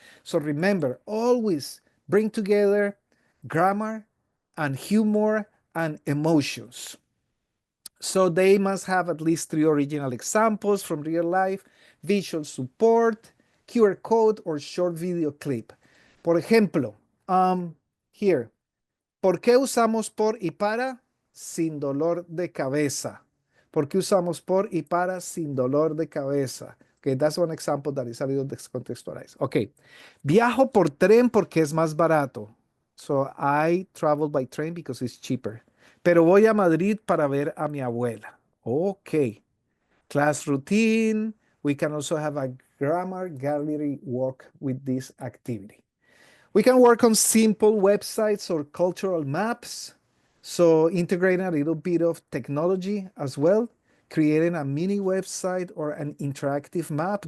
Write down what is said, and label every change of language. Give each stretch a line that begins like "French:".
English: So remember, always bring together grammar and humor and emotions. So they must have at least 3 original examples from real life, visual support, QR code, or short video clip.
Spanish: Por ejemplo, here, ¿por qué usamos por y para sin dolor de cabeza? ¿Por qué usamos por y para sin dolor de cabeza?
English: Okay, that's one example that is a little descontextualized.
Spanish: Okay, viajo por tren porque es más barato.
English: So I travel by train because it's cheaper.
Spanish: Pero voy a Madrid para ver a mi abuela.
English: Okay, class routine. We can also have a grammar gallery walk with this activity. We can work on simple websites or cultural maps. So integrating a little bit of technology as well, creating a mini website or an interactive map.